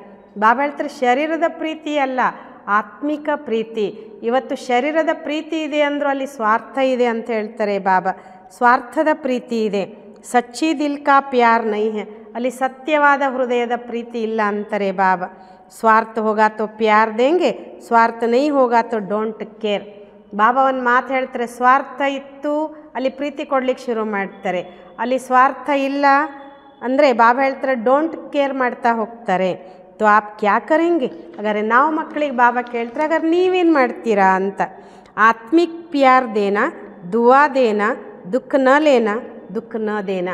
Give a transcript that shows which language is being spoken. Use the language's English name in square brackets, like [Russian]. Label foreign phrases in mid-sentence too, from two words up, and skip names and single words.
[Kannada] ಬಾಬಾ ಹೇಳ್ತಾರೆ ಶರೀರದ ಪ್ರೀತಿ ಅಲ್ಲ, ಆತ್ಮಿಕ ಪ್ರೀತಿ. ಇವತ್ತು ಶರೀರದ ಪ್ರೀತಿ ಇದೆ ಅಂದರೂ ಅಲ್ಲಿ ಸ್ವಾರ್ಥ ಇದೆ ಅಂತ ಹೇಳ್ತಾರೆ ಬಾಬಾ. ಸ್ವಾರ್ಥದ ಪ್ರೀತಿ ಇದೆ. [Hindi] सच्ची दिल का प्यार नहीं है, [Kannada] ಅಲ್ಲಿ ಸತ್ಯವಾದ ಹೃದಯದ ಪ್ರೀತಿ ಇಲ್ಲ ಅಂತಾರೆ ಬಾಬಾ. [Hindi] स्वार्थ होगा तो प्यार देंगे, स्वार्थ नहीं होगा तो [English] don't care. [Kannada] ಬಾಬಾ ಒಂದು ಮಾತು ಹೇಳ್ತಾರೆ, ಸ್ವಾರ್ಥ ಇತ್ತು ಅಲ್ಲಿ ಪ್ರೀತಿ ಕೊಡ್ಲಿಕ್ಕೆ ಶುರು ಮಾಡ್ತಾರೆ, ಅಲ್ಲಿ ಸ್ವಾರ್ಥ ಇಲ್ಲ ಅಂದರೆ ಬಾಬಾ ಹೇಳ್ತಾರೆ [English] don't care [Kannada] ಮಾಡ್ತಾ ಹೋಗ್ತಾರೆ. [Hindi] तो आप क्या करेंगे? [Kannada] ಹಾಗಾದ್ರೆ ನಾವು ಮಕ್ಕಳಿಗೆ ಬಾಬಾ ಕೇಳ್ತಾರೆ ಹಾಗಾದ್ರೆ ನೀವೇನು ಮಾಡ್ತೀರಾ ಅಂತ. [Hindi] आत्मिक प्यार देना, दुआ देना, दुःख न लेना, दुःख न देना.